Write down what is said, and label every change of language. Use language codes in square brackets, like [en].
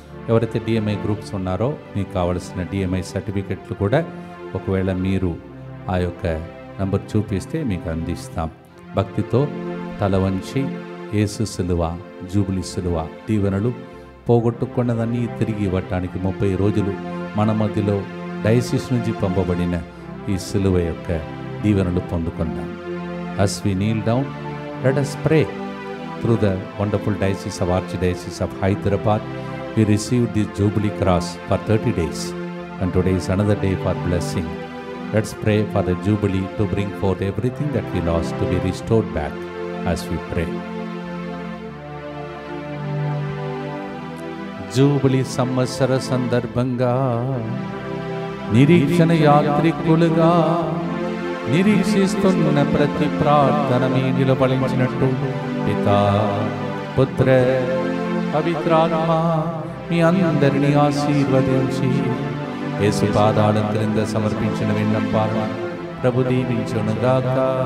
[te] ఎవరైతే DMI groups ఉన్నారో మీకు కావలసిన డిఎంఐ సర్టిఫికెట్లు కూడా ఒకవేళ మీరు ఆ యొక్క నంబర్ చూపిస్తే మీకు అందిస్తాం. భక్తితో తల వంచి యేసు సిలువ జూబిలీ సిలువ దీవెనలు పోగొట్టుకున్నదాన్ని తిరిగి ఇవ్వటానికి 30 రోజులు మన మధ్యలో డయాసిస్ నుంచి పంపబడిన ఈ సిలువ యొక్క దీవెనలు పొందుకుందాం. [en] As we kneel down, let us pray. Through the wonderful diocese of Archdiocese of Hyderabad, we received this Jubilee Cross for 30 days, and today is another day for blessing. Let's pray for the Jubilee to bring forth everything that we lost to be restored back as we pray. [te] Jubilee సంవత్సర సందర్భంగా నిరీక్షణ యాత్రికులుగా నిరీక్షిస్తున్న ప్రతి ప్రార్థన మీ నిలబడించినట్టు పితా పుత్ర పవిత్రాత్మ మీ అందరినీ ఆశీర్వదించి యేసు పాదాల క్రింద సమర్పించిన విన్నపాలను ప్రభు దీవించునుగాక.